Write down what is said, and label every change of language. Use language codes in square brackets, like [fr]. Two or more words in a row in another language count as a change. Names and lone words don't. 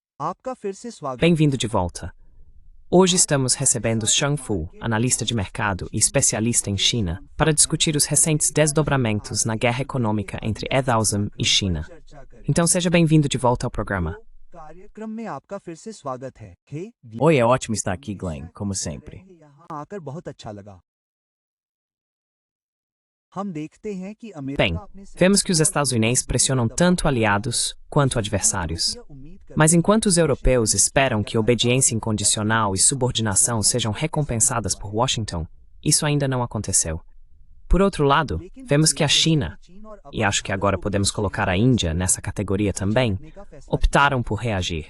[hi] आपका फिर से स्वागत। [pt] Bem-vindo de volta. Hoje estamos recebendo Shang Fu, analista de mercado e especialista em China, para discutir os recentes desdobramentos na guerra econômica entre Edaosm e China. Então seja bem-vindo de volta ao programa. [hi] कार्यक्रम में आपका फिर से स्वागत है। [pt] Oi, é ótimo estar aqui, Glenn, como sempre. [hi] यहाँ आकर बहुत अच्छा लगा। हम देखते हैं कि [pt] Bem, [hi] अमेरिका अपने [pt] vemos que os estadunidenses pressionam tanto aliados quanto adversários. Mas enquanto os europeus esperam que obediência incondicional e subordinação sejam recompensadas por Washington, isso ainda não aconteceu. Por outro lado, vemos que a China, e acho que agora podemos colocar a Índia nessa categoria também, optaram por reagir.